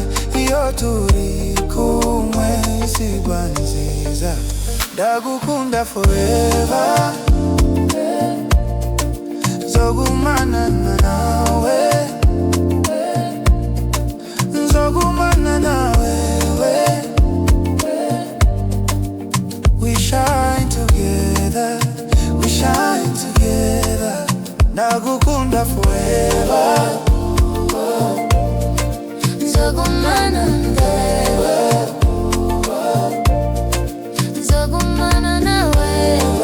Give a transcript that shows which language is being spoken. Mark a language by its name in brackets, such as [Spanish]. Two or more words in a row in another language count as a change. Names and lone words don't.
[Rundi] Iyo turi kumwe isigwa nziza. Ndagukunda forever, nzogumana nawe, nzogumana nawe. [English] We shine together, we shine together. [Rundi] Ndagukunda forever, nzogumana nawe, nzogumana nawe.